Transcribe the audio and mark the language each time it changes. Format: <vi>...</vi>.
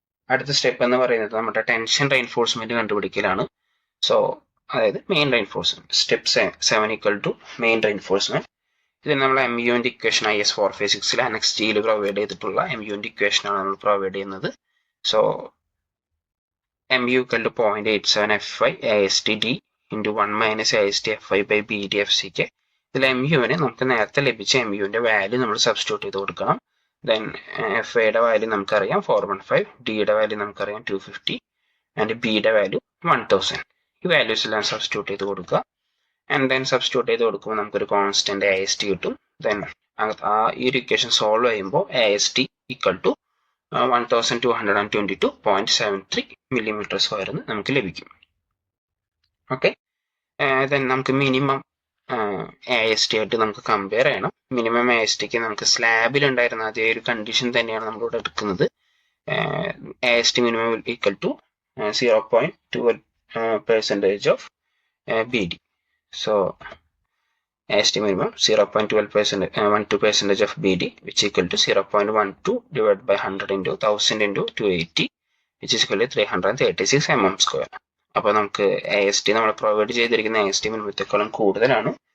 <ml>അടുത്ത സ്റ്റെപ്പ് എന്ന് പറയുന്നത് നമ്മുടെ ടെൻഷൻ റെയിൻഫോഴ്സ്മെന്റ് കണ്ടുപിടിക്കലാണ്. സോ അതായത് main reinforcement.</ml> <en>Step 7 equal to main reinforcement.</en> <ml>ഇത് നമ്മൾ MUന്റെ ഇക്വേഷൻ IS 456 അനക്സ് ജിയിൽ പ്രൊവൈഡ് ചെയ്തിട്ടുള്ള MUന്റെ ഇക്വേഷനാണ് നമ്മൾ പ്രൊവൈഡ് ചെയ്യുന്നത്.</ml> <en>So MU equal to 0.87 FY ASTD into 1 minus AST FY by BD FCK.</en> <ml>ഇതിൽ MUവിന് നമുക്ക് നേരത്തെ ലഭിച്ച MUവിന്റെ വാല്യൂ നമ്മൾ സബ്സ്റ്റിറ്റ്യൂട്ട് ചെയ്ത് കൊടുക്കണം. ദെൻ FIയുടെ വാല്യൂ നമുക്കറിയാം 415, ഡിയുടെ വാല്യൂ നമുക്കറിയാം 250 ആൻഡ് ബിയുടെ വാല്യൂ 1000. ഈ വാല്യൂസ് എല്ലാം സബ്സ്റ്റിറ്റ്യൂട്ട് ചെയ്ത് കൊടുക്കുക. ആൻഡ് ദെൻ സബ്സ്റ്റിറ്റ്യൂട്ട് ചെയ്ത് കൊടുക്കുമ്പോൾ നമുക്കൊരു കോൺസ്റ്റന്റ് AST കിട്ടും. ദെൻ ഈ ഒരു ഇക്വേഷൻ സോൾവ് ചെയ്യുമ്പോൾ AST equal to 1222.73 millimeter square എന്ന് നമുക്ക് ലഭിക്കും. ഓക്കെ, ദെൻ നമുക്ക് മിനിമം AST ആയിട്ട് നമുക്ക് കമ്പയർ ചെയ്യണം. മിനിമം ASTക്ക് നമുക്ക് സ്ലാബിൽ ഉണ്ടായിരുന്ന അതേ ഒരു കണ്ടീഷൻ തന്നെയാണ് നമ്മളിവിടെ എടുക്കുന്നത്.</ml> <en>AST minimum equal to 0.12% of BD. So AST minimum 0.12% of BD, which equal to 0.12 divided by 100 into 1000 into 280, which is equal to 336 mm square.</en> <ml>അപ്പോൾ നമുക്ക് AST നമ്മൾ പ്രൊവൈഡ് ചെയ്തിരിക്കുന്ന AST മിനിമത്തെക്കാളും കൂടുതലാണ്.</ml>